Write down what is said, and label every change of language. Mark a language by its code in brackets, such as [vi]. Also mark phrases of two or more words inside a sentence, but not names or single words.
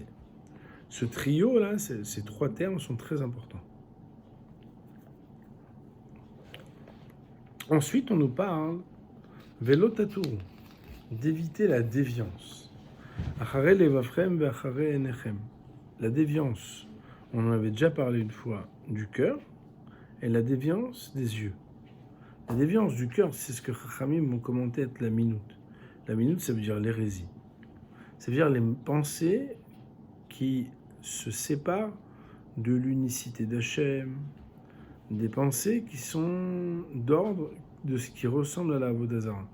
[fr] Ce trio là, ces 3 termes sont très importants. Ensuite, on nous parle [he] ולא תתורו, [fr] d'éviter la déviance. [he] אחרי לבבכם ואחרי עיניכם. [fr] La déviance, on en avait déjà parlé une fois, du cœur, et la déviance des yeux. La déviance du cœur, c'est ce que Chachamim ont commenté être la minute. La minute, ça veut dire l'hérésie. Ça veut dire les pensées qui se séparent de l'unicité d'Hachem, des pensées qui sont d'ordre de ce qui ressemble à la [he] עבודה זרה.